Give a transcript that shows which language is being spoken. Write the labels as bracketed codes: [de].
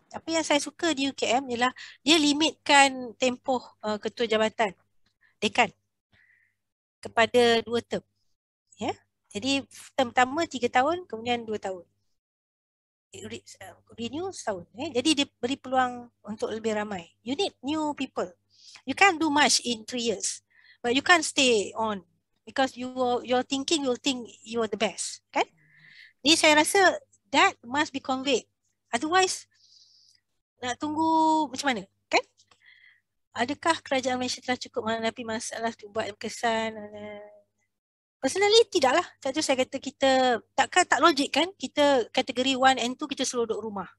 [ms] Apa yang saya suka di UKM ialah dia limitkan tempoh ketua jabatan dekan kepada 2 term. Ya. Jadi term pertama 3 tahun, kemudian 2 tahun. Renew setahun. Jadi dia beri peluang untuk lebih ramai. [en] You need new people. You can't do much in 3 years. But you can't stay on. Because you're thinking, you'll think you are the best, kan? [ms] Jadi saya rasa [en] that must be conveyed. [ms] Otherwise, nak tunggu macam mana, kan? Adakah kerajaan Malaysia telah cukup menghadapi masalah buat kesan? Personally, tidaklah. Jadi saya kata kita, tak logik, kan? Kita kategori 1 and 2 kita suruh duduk rumah.